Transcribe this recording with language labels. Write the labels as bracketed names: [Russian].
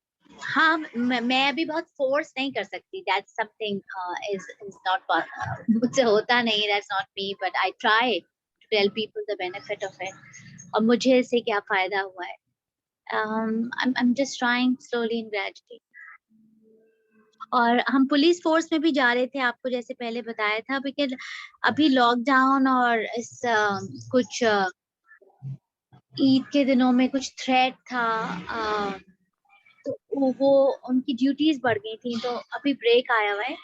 [Hindi] हाँ, मैं अभी बहुत फोर्स नहीं कर सकती, [English] that's something is not, [Hindi] मुझसे होता नहीं, [English] that's not me, but I try to tell people the benefit of it [Hindi] और मुझे इससे क्या फायदा हुआ है। [English] I'm just trying slowly and gradually। [Hindi] और हम पुलिस फोर्स में भी जा रहे थे, आपको जैसे पहले बताया था, बिकॉज अभी लॉकडाउन और इस कुछ ईद के दिनों में कुछ थ्रेट था, तो वो उनकी ड्यूटीज बढ़ गई थी, तो अभी ब्रेक आया हुआ है।